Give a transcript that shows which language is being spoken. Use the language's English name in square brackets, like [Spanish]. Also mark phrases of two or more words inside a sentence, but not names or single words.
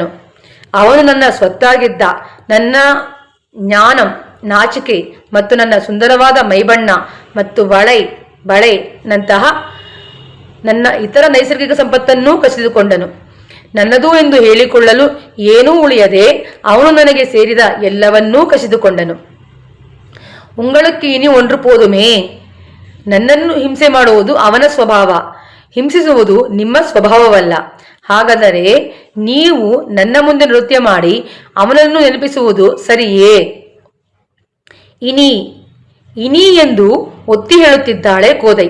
[Kannada] ಅವನು ನನ್ನ ಸ್ವತ್ತಾಗಿದ್ದ ನನ್ನ ಜ್ಞಾನಂ, ನಾಚಿಕೆ ಮತ್ತು ನನ್ನ ಸುಂದರವಾದ ಮೈಬಣ್ಣ ಮತ್ತು ಬಳೆ ನಂತಹ ನನ್ನ ಇತರ ನೈಸರ್ಗಿಕ ಸಂಪತ್ತನ್ನೂ ಕಸಿದುಕೊಂಡನು. ನನ್ನದು ಎಂದು ಹೇಳಿಕೊಳ್ಳಲು ಏನೂ ಉಳಿಯದೆ ಅವನು ನನಗೆ ಸೇರಿದ ಎಲ್ಲವನ್ನೂ ಕಸಿದುಕೊಂಡನು. [Tamil] உங்களுக்கு இனி ஒன்று போதுமே, [Kannada] ನನ್ನನ್ನು ಹಿಂಸೆ ಮಾಡುವುದು ಅವನ ಸ್ವಭಾವ, ಹಿಂಸಿಸುವುದು ನಿಮ್ಮ ಸ್ವಭಾವವಲ್ಲ. ಹಾಗಾದರೆ ನೀವು ನನ್ನ ಮುಂದೆ ನೃತ್ಯ ಮಾಡಿ ಅವನನ್ನು ನೆನಪಿಸುವುದು ಸರಿಯೇ? ಇನಿ ಎಂದು ಒತ್ತಿ ಹೇಳುತ್ತಿದ್ದಾಳೆ ಕೋದೈ.